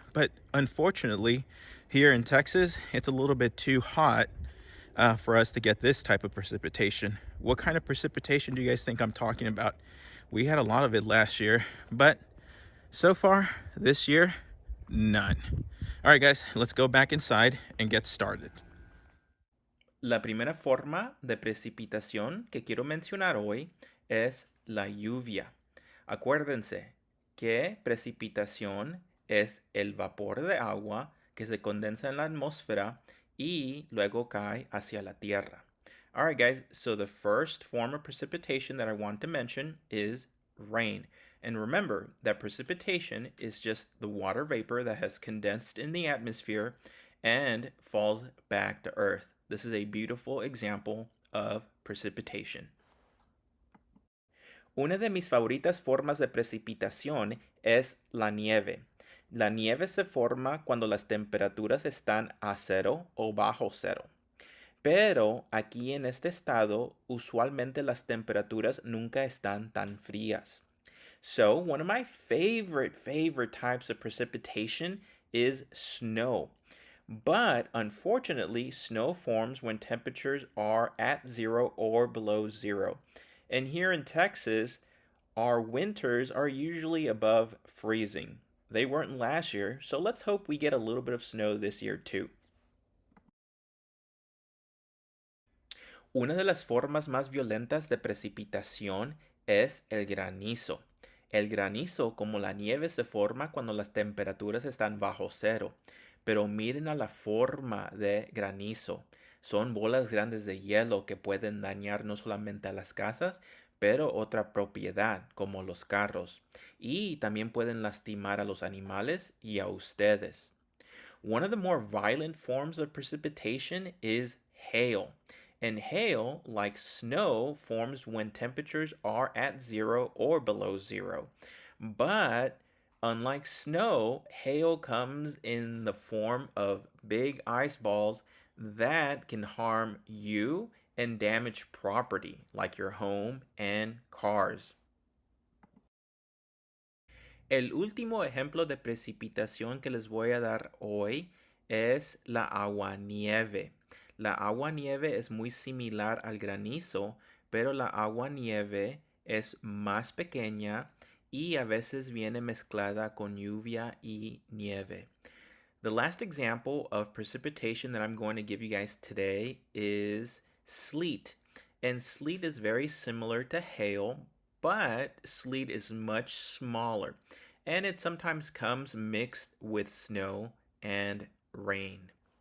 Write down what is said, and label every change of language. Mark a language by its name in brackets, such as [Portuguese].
[English] But unfortunately, here in Texas, it's a little bit too hot for us to get this type of precipitation. What kind of precipitation do you guys think I'm talking about? We had a lot of it last year, but so far this year, none. All right, guys, let's go back inside and get started. [Spanish] La primera forma de precipitación que quiero mencionar hoy es la lluvia. Acuérdense que precipitación es el vapor de agua que se condensa en la atmósfera y luego cae hacia la tierra. [English] All right, guys, so the first form of precipitation that I want to mention is rain. And remember that precipitation is just the water vapor that has condensed in the atmosphere and falls back to Earth. This is a beautiful example of precipitation. [Spanish] Una de mis favoritas formas de precipitación es la nieve. La nieve se forma cuando las temperaturas están a cero o bajo cero. Pero aquí en este estado, usualmente las temperaturas nunca están tan frías. [English] So, one of my favorite types of precipitation is snow. But unfortunately, snow forms when temperatures are at zero or below zero. And here in Texas, our winters are usually above freezing. They weren't last year, so let's hope we get a little bit of snow this year too. [Spanish] Una de las formas más violentas de precipitación es el granizo. El granizo, como la nieve, se forma cuando las temperaturas están bajo cero. Pero miren a la forma de granizo. Son bolas grandes de hielo que pueden dañar no solamente a las casas, pero otra propiedad, como los carros. Y también pueden lastimar a los animales y a ustedes. [English] One of the more violent forms of precipitation is hail. And hail, like snow, forms when temperatures are at zero or below zero. But unlike snow, hail comes in the form of big ice balls that can harm you and damage property, like your home and cars. [Spanish] El último ejemplo de precipitación que les voy a dar hoy es la aguanieve. La aguanieve es muy similar al granizo, pero la aguanieve es más pequeña y a veces viene mezclada con lluvia y nieve. [English] The last example of precipitation that I'm going to give you guys today is sleet. And sleet is very similar to hail, but sleet is much smaller. And it sometimes comes mixed with snow and rain.